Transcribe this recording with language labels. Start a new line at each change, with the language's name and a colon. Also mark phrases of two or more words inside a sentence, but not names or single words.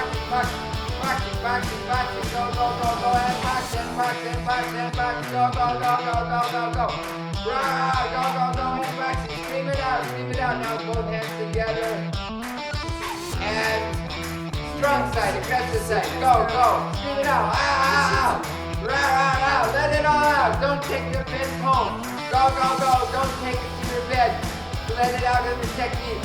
English: boxing, boxing, boxing, go, go, go, go, and boxing, boxing, boxing, boxing, go, go, go, go, go, go, go. Rah, go, go, go, and boxing, scream it out, now both hands together. And strong side, aggressive side, go, go, scream it out, rah, rah, rah, let it all out, don't take your pins home. Go, go, go, don't take it to your bed. Let it out in the technique.